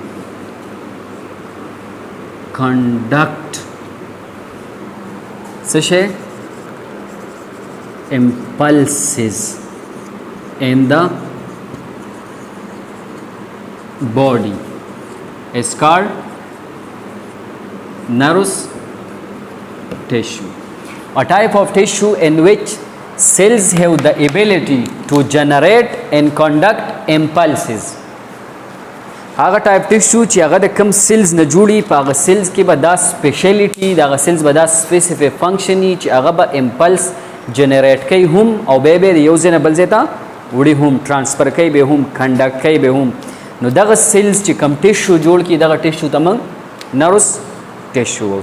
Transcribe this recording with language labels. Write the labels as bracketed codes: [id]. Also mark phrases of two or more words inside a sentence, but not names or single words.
[en] conduct such impulses in the body is called nervous tissue. A type of tissue in which cells have the ability to generate and conduct impulses. [ps] هغه [en] type tissue [ps] چې هغه د کم سیلز نه جوړي په هغه سیلز کې به دا سپیشلیټي د هغه سیلز به دا [en] specific function [ps] چې هغه به [en] impulse generate [ps] کوي هم او به د یو ځای نه بل ځای ته وړي هم ټرانسفر کوي به هم کنډکټ کوي به هم نو دغه سیلز چې کم ټیشو جوړ کړي دغه ټیشو ته موږ [en] nervous tissue [ps] وایو.